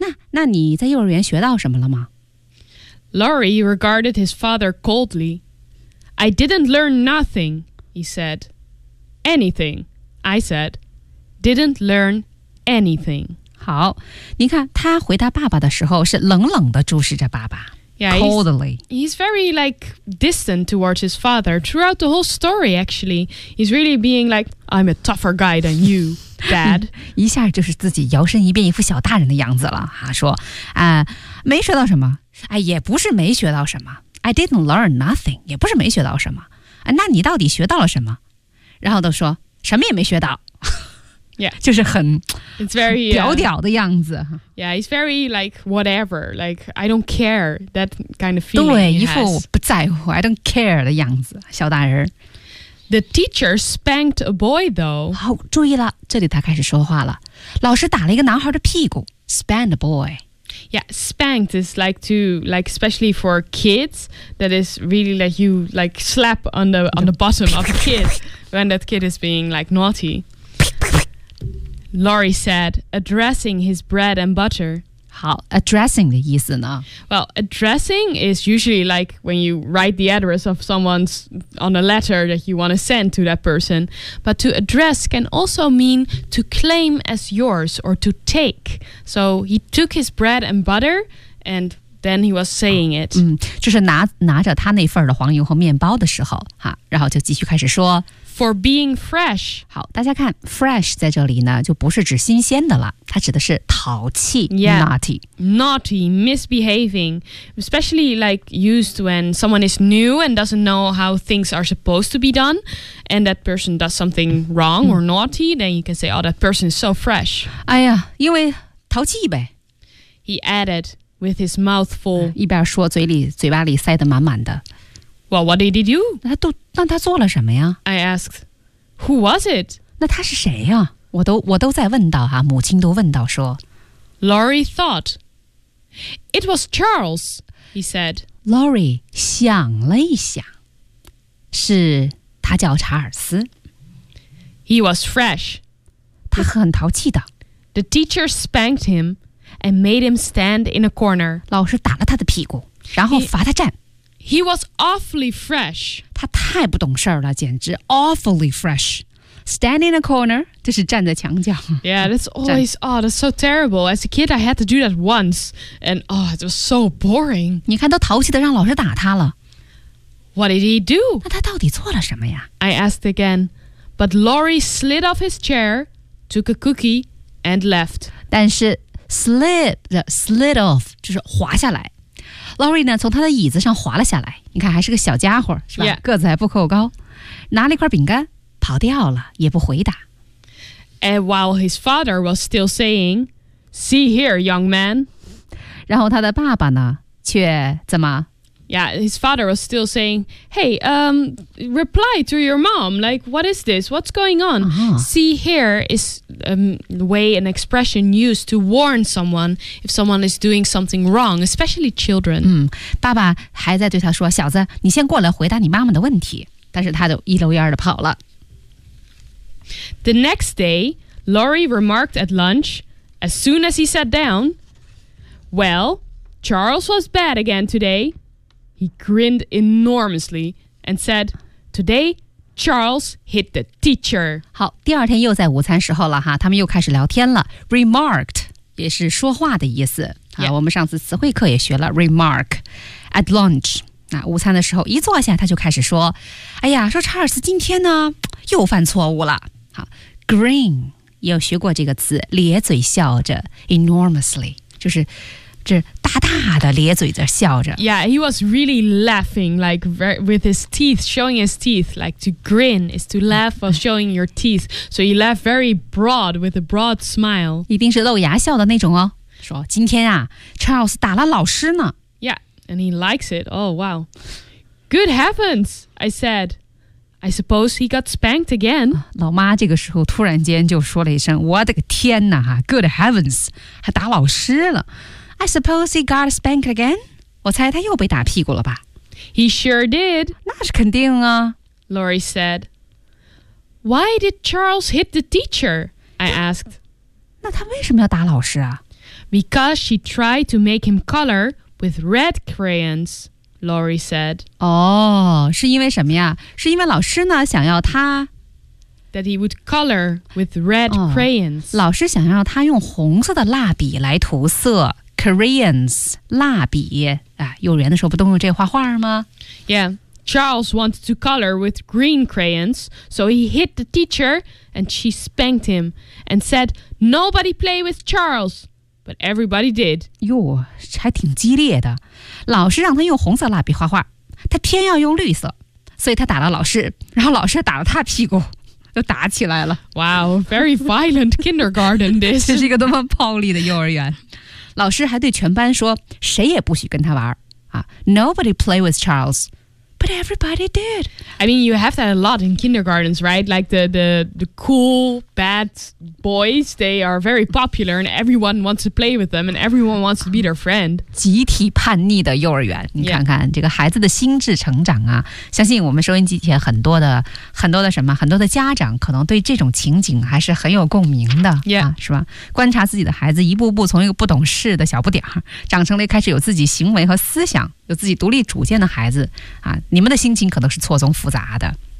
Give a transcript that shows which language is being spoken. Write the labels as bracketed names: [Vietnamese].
[Chinese] 那你在幼儿园学到什么了吗 [English] ?Laurie regarded his father coldly. I didn't learn nothing, he said. Anything, I said. Didn't learn anything. [Chinese] 好你看他回答爸爸的时候是冷冷地注视着爸爸。 [English] Yeah, coldly. He's very like distant towards his father throughout the whole story, actually. He's really being like, I'm a tougher guy than you, dad. [Chinese] 一下就是自己摇身一变一副小大人的样子了、啊、说、没学到什么、哎、也不是没学到什么 [English] I didn't learn nothing, [Chinese] 也不是没学到什么、那你到底学到了什么然后都说什么也没学到 [English] Yeah. [Chinese] 就是很 [English] It's very, [Chinese] 屌屌的样子。 [English] Yeah, he's very like whatever, like I don't care, that kind of feeling [Chinese] 对，一副不在乎 [English] I don't care [Chinese] 的样子，小大人。 [English] The teacher spanked a boy though. [Chinese] 好，注意了，这里他开始说话了。老师打了一个男孩的屁股 [English] spanked a boy. Yeah, spanked is like to, like especially for kids, that is really like you like slap on the bottom of a kid when that kid is being like naughty. Laurie said, addressing his bread and butter. [Chinese] 好 addressing 的意思呢 [English] Well, addressing is usually like when you write the address of someone's on a letter that you want to send to that person. But to address can also mean to claim as yours or to take. So he took his bread and butter and than he was saying it. [Chinese] 就是拿着他那份的黄油和面包的时候，哈，然后就继续开始说。 [English] For being fresh. [Chinese] 好，大家看 fresh 在这里呢，就不是指新鲜的了，它指的是淘气 [English] yeah, naughty. Naughty, misbehaving. Especially like used when someone is new and doesn't know how things are supposed to be done. And that person does something wrong or naughty, then you can say, oh, that person is so fresh. [Chinese] 哎呀，因为淘气呗。 [English] He added with his mouth full. [Chinese] 一边说嘴巴里塞得满满的。 [English] Well, what did he do? [Chinese] 那他做了什么呀? [English] I asked, who was it? [Chinese] 那他是谁呀? 我都在问到啊,母亲都问到说。 [English] Laurie thought, it was Charles, he said. [Chinese] Laurie 想了一想,是他叫查尔斯。 [English] He was fresh. [Chinese] 他很淘气的。 [English] The teacher spanked him and made him stand in a corner. [Chinese] 老师打了他的屁股,然后罚他站。 [English] He was awfully fresh. [Chinese] 他太不懂事儿了，简直 [English] awfully fresh. Stand in a corner, [Chinese] 就是站在墙角。 [English] Yeah, that's always, oh, that's so terrible. As a kid, I had to do that once. And, oh, it was so boring. [Chinese] 你看都淘气的让老师打他了。 [English] What did he do? [Chinese] 那他到底做了什么呀? [English] I asked again. But Laurie slid off his chair, took a cookie, and left. [Chinese] 但是 slid off, 就是滑下来。 Laurie 呢从他的椅子上滑了下来，你看还是个小家伙，是吧、 [English] yeah. [Chinese] 个子还不够高，拿了一块饼干跑掉了，也不回答。 [English] And while his father was still saying, see here, young man. [Chinese] 然后他的爸爸呢却怎么 [English] Yeah, his father was still saying, hey, reply to your mom. Like, what is this? What's going on?、 Uh-huh. See here is the way an expression used to warn someone if someone is doing something wrong, especially children.、 [Chinese] 爸爸还在对他说，小子，你先过来回答你妈妈的问题。但是他就一溜烟的跑了。 [English] The next day, Laurie remarked at lunch, as soon as he sat down, well, Charles was bad again today. He grinned enormously and said, Today, Charles hit the teacher. [Chinese] 好，第二天又在午餐时候了哈，他们又开始聊天了。Remarked, 也是说话的意思。 [English] Yeah. [Chinese] 我们上次词汇课也学了 remark. [English] At lunch, [Chinese] 那午餐的时候一坐下他就开始说，哎呀，说查尔斯今天呢又犯错误了。好 ,grin, 有学过这个词，咧嘴笑着 ,enormously, 就是这大大的咧嘴着笑着。 [English] Yeah, he was really laughing, like with his teeth, showing his teeth, like to grin is to laugh while showing your teeth. So he laughed very broad with a broad smile. [Chinese] 一定是露牙笑的那种哦。说今天啊 ,Charles 打了老师呢。 [English] Yeah, and he likes it. Oh, wow. Good heavens, I said. I suppose he got spanked again. [Chinese] 老妈这个时候突然间就说了一声我的个天哪 , [English] good heavens, [Chinese] 还打老师了。 [English] I suppose he got spanked again. [Chinese] 我猜他又被打屁股了吧。 [English] He sure did. [Chinese] 那是肯定啊。 [English] Laurie said. Why did Charles hit the teacher? I asked. [Chinese] 那他为什么要打老师啊? [English] Because she tried to make him color with red crayons, Laurie said. [Chinese] 哦,是因为什么呀?是因为老师呢,想要他... [English] That he would color with red crayons. [Chinese] 老师想要他用红色的蜡笔来涂色。 Crayons, 蜡笔、啊、幼儿园的时候不都用这画画吗 [English] Yeah, Charles wanted to color with green crayons, so he hit the teacher and she spanked him and said, nobody play with Charles, but everybody did. [Chinese] 哟，还挺激烈的。老师让他用红色蜡笔画画，他偏要用绿色，所以他打了老师，然后老师打了他屁股。就打起来了。 [English] Wow, very violent kindergarten this. [Chinese] 这是一个多么暴力的幼儿园。老师还对全班说谁也不许跟他玩、啊、 [English] Nobody play with Charles, but everybody did. I mean, you have that a lot in kindergartens, right? Like the cool, bad boys, they are very popular and everyone wants to play with them and everyone wants to be their friend. [Chinese] 集体叛逆的幼儿园，你看看、 [English] yeah. [Chinese] 这个孩子的心智成长啊，相信我们收音机前很多的什么，很多的家长可能对这种情景还是很有共鸣的、 [English] yeah. [Chinese] 啊、是吧？观察自己的孩子一步步从一个不懂事的小不点儿，长成了开始有自己行为和思想，有自己独立主见的孩子啊，你们的心情可能是错综复杂的。